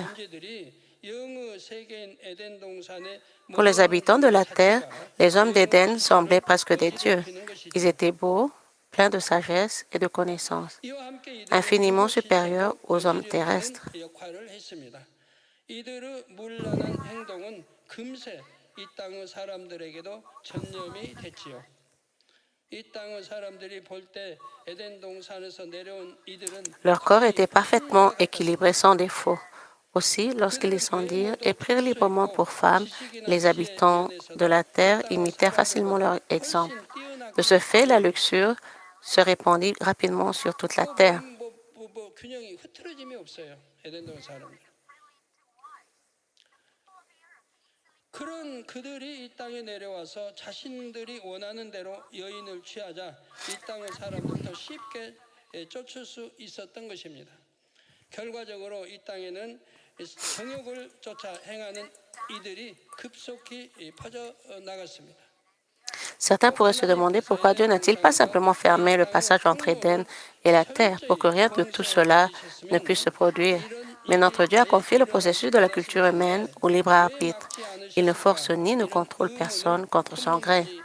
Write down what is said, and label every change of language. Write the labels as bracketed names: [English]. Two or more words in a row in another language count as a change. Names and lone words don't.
[Korean] 존재들이 영의 세계인 에덴 동산의 [French] Pour les habitants de la terre, les hommes d'Éden semblaient presque des dieux. Ils étaient beaux, pleins de sagesse et de connaissance, [Korean] 이와 함께 이들은 [French] infiniment supérieurs aux hommes terrestres. [Korean] 역할을 했습니다. 이들의 문란한 행동은 금세 이 땅의 사람들에게도 전염이 됐지요. 이 땅의 사람들이 볼 때 에덴 동산에서 내려온 이들은 [French] Leur corps était parfaitement équilibré sans défaut. Aussi, lorsqu'ils descendirent et prirent librement pour femmes, les habitants de la terre imitèrent facilement leur exemple. De ce fait, la luxure se répandit rapidement sur toute la terre. [Korean] 균형이 흐트러짐이 없어요. 에덴 동산 사람들. 그런 그들이 이 땅에 내려와서 자신들이 원하는 대로 여인을 취하자 이 땅의 사람들 더 쉽게 쫓을 수 있었던 것입니다. 결과적으로 이 땅에는 정욕을 쫓아 행하는 이들이 급속히 퍼져 나갔습니다. [French] Certains pourraient se demander pourquoi Dieu n'a-t-il pas simplement fermé le passage entre Éden et la terre pour que rien de tout cela ne puisse se produire. Mais notre Dieu a confié le processus de la culture humaine au libre arbitre. Il ne force ni ne contrôle personne contre son gré.